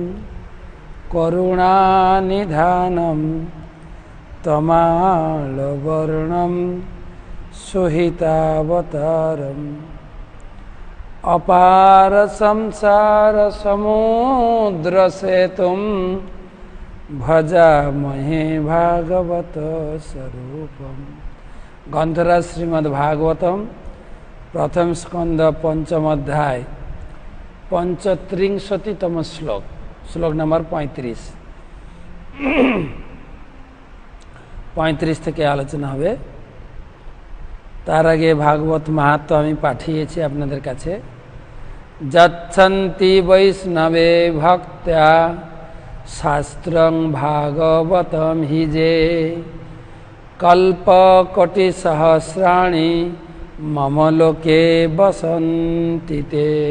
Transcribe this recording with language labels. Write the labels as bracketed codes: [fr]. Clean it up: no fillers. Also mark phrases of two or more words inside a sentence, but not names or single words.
[sa] करुणानिधानं तमालवर्णं सुहितावतारम् अपार संसार समुद्र सेतुं भजामहे भागवत स्वरूपम। [bn] গ্রন্থরাজ শ্রীমদ্ভাগবতম প্রথম স্কন্দ পঞ্চম অধ্যায় 35তম শ্লোক, শ্লোক নম্বর 35 থেকে আলোচনা হবে। তার আগে ভাগবত মাহাত্ম্য আমি পাঠিয়েছি আপনাদের কাছে। [sa] যচ্ছন্তি বৈষ্ণবে ভক্ত্যা শাস্ত্রং ভাগবতম হি যে কল্পকোটি সহস্রাণি মম লোকে বসন্তি তে।